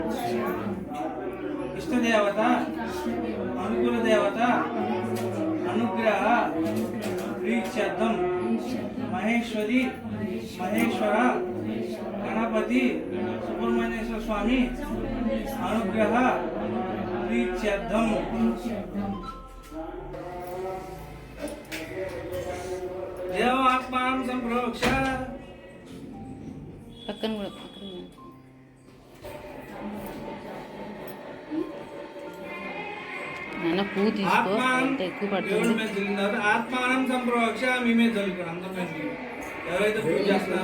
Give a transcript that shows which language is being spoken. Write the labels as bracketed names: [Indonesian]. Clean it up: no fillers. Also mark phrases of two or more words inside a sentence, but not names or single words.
[Sanskrit] इष्टदेवता अनुकूल देवता अनुग्रह प्रीत्यर्थं महेश्वरी महेश्वर गणपति सुब्रह्मण्येश्वर स्वामी अनुग्रह प्रीत्यर्थं देवात्मानं संप्रोक्ष [Telugu] పక్కన నాన్న పువ్వు తీసుకో, అంటే ఎక్కువ పడుతుంది. [Sanskrit] ఆత్మానం సంప్రోక్ష [Telugu] మీ మీద చల్లుకోండి. అందరూ ఎవరైతే పూజ చేస్తున్నారో